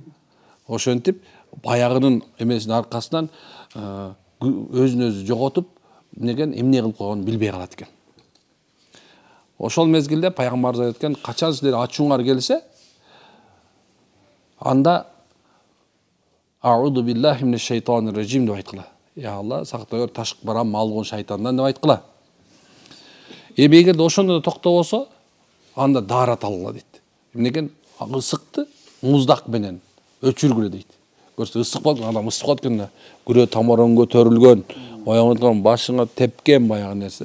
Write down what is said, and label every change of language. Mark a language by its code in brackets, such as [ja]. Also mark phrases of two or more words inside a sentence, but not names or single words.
[ky] Ошентип баягынын эмесинин аркасынан өзүн өзү жоготуп, эмне кылып койгонун билбей калат экен. Ошол мезгилде Пайгамбарыбыз айтып аткан, качан силер ачууңар келсе, анда [ar] أعوذ بالله من الشيطان الرجيم [ky] деп айткыла. Я Алла, сактагыр, ташып барам малгон шайтандан деп айткыла. Эгерде ошондо токтобосо, анда даарат алгыла дейт. Эмнекен ысыкты муздак менен өчүргүлө дейт. Көрсө ысык болуп, адам ысык болуп атканда, күрө тамырың көтөрүлгөн, оягыңа башыңа тепкен баягы нерсе.